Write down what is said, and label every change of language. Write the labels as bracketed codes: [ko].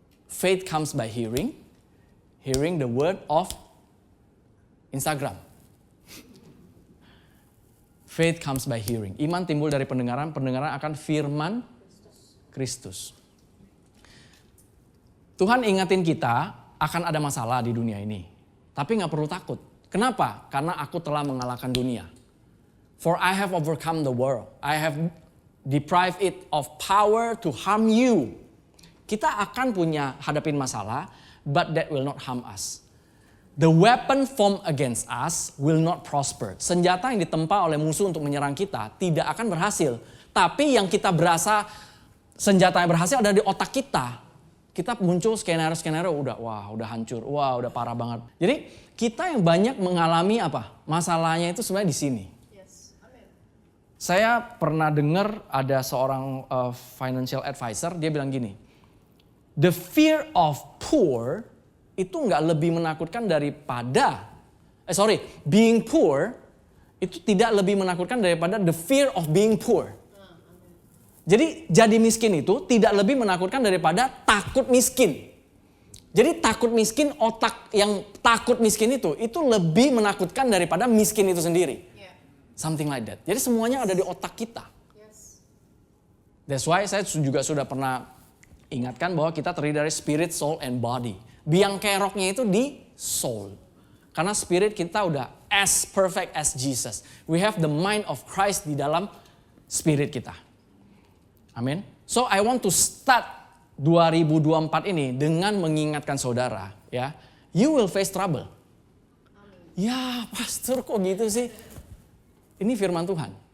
[en] Faith comes by hearing. Hearing the word of Instagram. Faith comes by hearing. [id] Iman timbul dari pendengaran, pendengaran akan firman Kristus. Tuhan ingatin kita akan ada masalah di dunia ini. Tapi gak perlu takut. Kenapa? Karena aku telah mengalahkan dunia. [en] For I have overcome the world. I have deprived it of power to harm you. [id] Kita akan punya hadapin masalah, [en] but that will not harm us. The weapon formed against us will not prosper. [id] Senjata yang ditempa oleh musuh untuk menyerang kita tidak akan berhasil. Tapi yang kita berasa senjata yang berhasil ada di otak kita. Kita muncul skenario-skenario udah hancur, udah parah banget. Jadi kita yang banyak mengalami apa? Masalahnya itu sebenarnya di sini. Yes. Amen. Saya pernah dengar ada seorang financial advisor, dia bilang gini. [en] The fear of poor [id] itu nggak lebih menakutkan daripada, [en] being poor [id] itu tidak lebih menakutkan daripada [en] the fear of being poor. [id] Jadi jadi miskin itu tidak lebih menakutkan daripada takut miskin. Jadi takut miskin, otak yang takut miskin itu lebih menakutkan daripada miskin itu sendiri. [en] Something like that. [id] Jadi semuanya ada di otak kita. [en] That's why [id] saya juga sudah pernah ingatkan bahwa kita terdiri dari spirit, soul, and body. Biang keroknya itu di soul. Karena spirit kita udah [en] as perfect as Jesus. We have the mind of Christ [id] di dalam spirit kita. [en] Amin. So I want to start 2024 [id] ini dengan mengingatkan saudara, ya. [en] You will face trouble. [id] Ya, pastor kok gitu sih? Ini firman Tuhan.